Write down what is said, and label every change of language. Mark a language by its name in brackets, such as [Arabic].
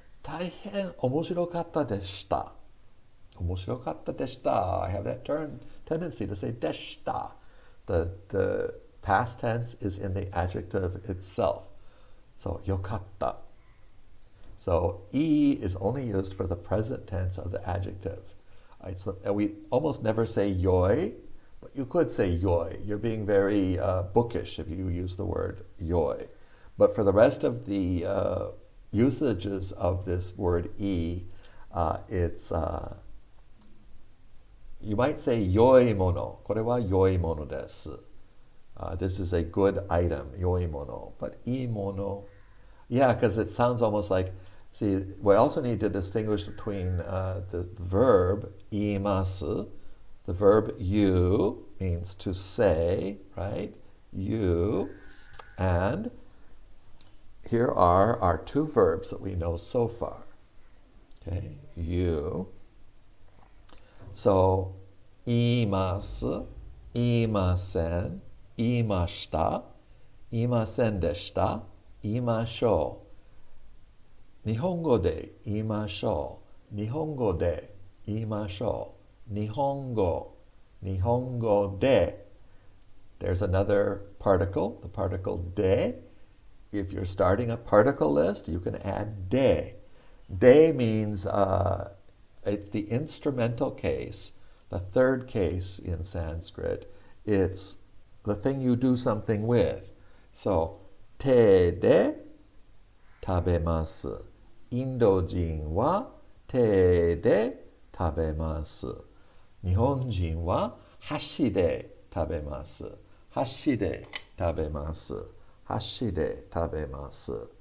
[Japanese] 大変面白かったでした。面白かったでした。 [English] I have that tendency to say でした。 The past tense is in the adjective itself. So よかった。 So E is only used for the present tense of the adjective. We almost never say yoi, but you could say yoi. You're being very bookish if you use the word yoi. But for the rest of the usages of this word E, it's you might say yoi mono. [Japanese] これは良いものです。 [English] This is a good item, 良いもの. But I mono, yeah, because it sounds almost like, see, we also need to distinguish between the verb 言います. The verb you means to say, right? You. And here are our two verbs that we know so far. Okay, you. [Japanese] So, 言います、言いません、言いました、言いませんでした、言いましょう。日本語で言いましょう。日本語で言いましょう。日本語で。 [English] There's another particle, the particle de. If you're starting a particle list, you can add de. De means it's the instrumental case, the third case in Sanskrit. It's the thing you do something with. [Japanese] So, 手で食べます。インド人は手で食べます。日本人は箸で食べます。箸で食べます。箸で食べます。